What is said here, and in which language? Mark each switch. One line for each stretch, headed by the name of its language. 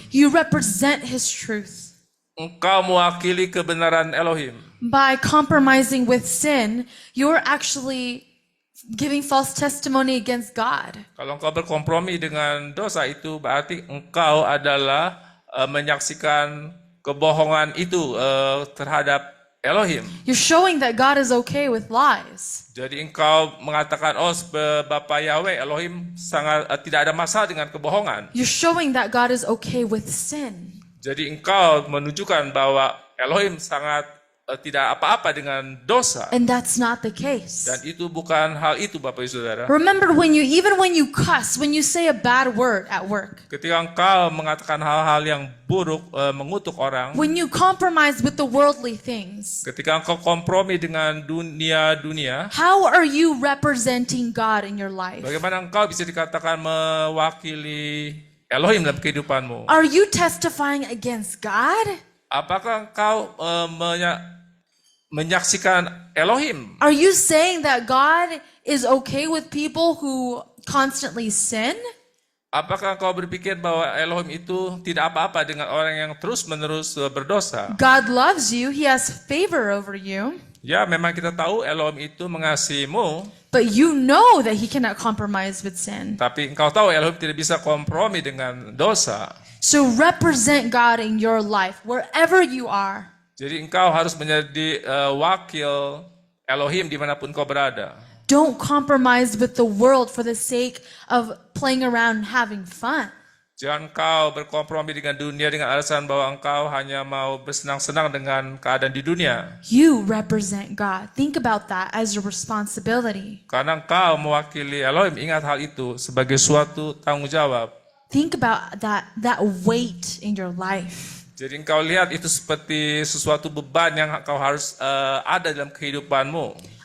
English: You represent His truth.
Indonesian: Engkau mewakili kebenaran Elohim.
English: By compromising with sin, you're actually giving false testimony against God.
Indonesian: Kalau engkau berkompromi dengan dosa itu, berarti engkau adalah menyaksikan kebohongan itu terhadap Elohim.
English: You're showing that God is okay with lies.
Indonesian: Jadi engkau mengatakan, oh Bapa Yahweh, Elohim sangat tidak ada masalah dengan kebohongan.
English: You're showing that God is okay with sin.
Indonesian: Jadi engkau menunjukkan bahwa Elohim sangat tidak apa-apa dengan dosa.
English: And that's not the case.
Indonesian: Dan itu bukan hal itu, Bapak Ibu Saudara.
English: Remember even when you cuss, when you say a bad word at work,
Indonesian: Ketika engkau mengatakan hal-hal yang buruk, mengutuk orang,
English: when you compromise with the worldly things,
Indonesian: ketika engkau kompromi dengan dunia,
English: how are you representing God in your life?
Indonesian: bagaimana engkau bisa dikatakan mewakili Elohim dalam kehidupanmu?
English: Are you testifying against God?
Indonesian: Apakah engkau menyaksikan Elohim?
English: Are you saying that God is okay with people who constantly sin?
Indonesian: Apakah engkau berpikir bahwa Elohim itu tidak apa-apa dengan orang yang terus-menerus berdosa?
English: God loves you. He has favor over you.
Indonesian: Ya, memang kita tahu Elohim itu mengasihimu,
English: But you know that he cannot compromise with sin.
Indonesian: tapi engkau tahu Elohim tidak bisa kompromi dengan dosa.
English: So represent God in your life, wherever you are.
Indonesian: Jadi engkau harus menjadi wakil Elohim dimanapun kau berada.
English: Don't compromise with the world for the sake of playing around and having fun.
Indonesian: Jangan engkau berkompromi dengan dunia dengan alasan bahwa engkau hanya mau bersenang-senang dengan keadaan di dunia.
English: You represent God. Think about that as your responsibility.
Indonesian: Karena engkau mewakili Elohim, ingat hal itu sebagai suatu tanggung jawab.
English: Think about that weight in your life.
Indonesian: Jadi engkau lihat itu seperti sesuatu beban yang engkau harus ada dalam kehidupanmu.